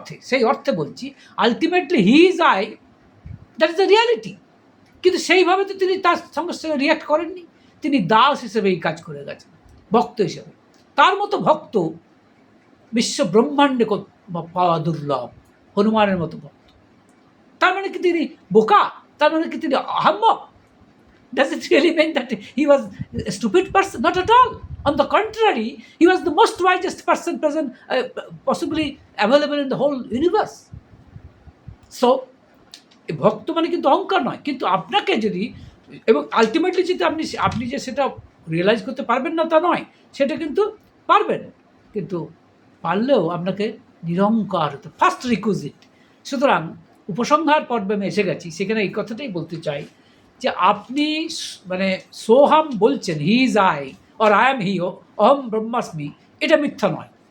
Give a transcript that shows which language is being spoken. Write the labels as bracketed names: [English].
[Bangla] সেই অর্থে বলছি, [English] Ultimately he is I, that is the reality. [Bangla] কিন্তু সেইভাবে তো তিনি তার সঙ্গে সঙ্গে রিয়াক্ট করেননি। তিনি দাস হিসেবে এই কাজ করে গেছেন, ভক্ত হিসেবে। তার মতো ভক্ত বিশ্ব ব্রহ্মাণ্ডে পাওয়া দুর্লভ, হনুমানের মতো ভক্ত। তার মানে কি তিনি বোকা? তার মানে কি তিনি আহাম্মক? [English] Does it really mean that he was a stupid person? Not at all. On the contrary, he was the most wisest person present, possibly available in the whole universe. [Bangla] So, ভক্ত মানে কিন্তু অহংকার নয়। কিন্তু আপনাকে যদি, এবং আলটিমেটলি যদি আপনি যে সেটা রিয়েলাইজ করতে পারবেন না তা নয়, সেটা কিন্তু পারবেন। কিন্তু পারলেও আপনাকে নিরহংকার হতে, [English] First requisite. [Bangla] সুতরাং উপসংহার পর্বে আমি এসে গেছি, সেখানে এই কথাটাই বলতে চাই যে আপনি মানে সোহাম বলছেন, [English] he is I or I am he, [Sanskrit] অহম ব্রহ্মাস্মি, [Bangla] এটা মিথ্যা নয়।